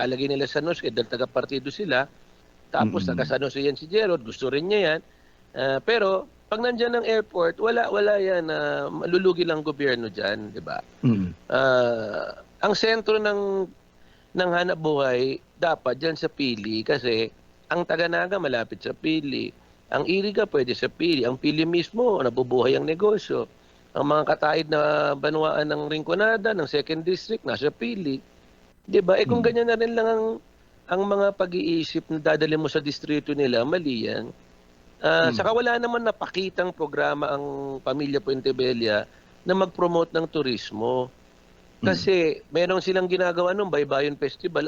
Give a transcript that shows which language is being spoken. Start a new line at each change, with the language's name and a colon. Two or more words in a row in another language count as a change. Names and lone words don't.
Filipino: Lalagay nila sa Jose, dahil taga-partido sila. Tapos taga-San Jose yan si Gerald, gusto rin niya yan. Pero, pag nandyan ang airport, wala yan. Malulugi lang gobyerno dyan, di ba? Ang sentro ng hanap buhay, dapat dyan sa Pili, kasi ang Taga-Naga malapit sa Pili. Ang Iriga pwede sa Pili. Ang Pili mismo, nabubuhay ang negosyo. Ang mga
Bikol: kataid na banwaan
Filipino: ng Rinconada, ng 2nd District, nasa Pili. Diba? Kung ganyan na rin lang ang mga pag-iisip na dadali mo sa distrito nila, mali yan. Saka wala naman napakitang programa ang Pamilya Puentevilla na mag-promote ng turismo. Kasi meron silang ginagawa nung Baybayin Festival.